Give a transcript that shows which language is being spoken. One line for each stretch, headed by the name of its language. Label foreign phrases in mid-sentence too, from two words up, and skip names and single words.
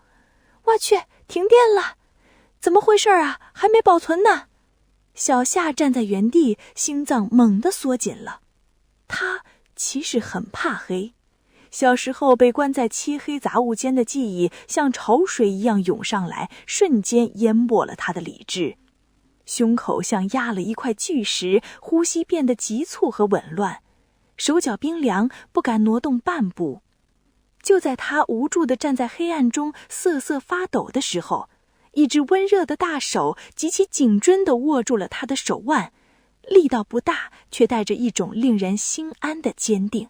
Chinese: 我去，停電了！怎麼回事啊？還沒保存呢！小夏站在原地，心臟猛地縮緊了。他其實很怕黑，小時候被關在漆黑雜物間的記憶像潮水一樣湧上來，瞬間淹沒了他的理智。胸口像壓了一塊巨石，呼吸變得急促和紊亂，手腳冰涼，不敢挪動半步。就在他無助地站在黑暗中瑟瑟發抖的時候，一只溫熱的大手極其緊遵地握住了他的手腕，力道不大，卻帶着一種令人心安的堅定。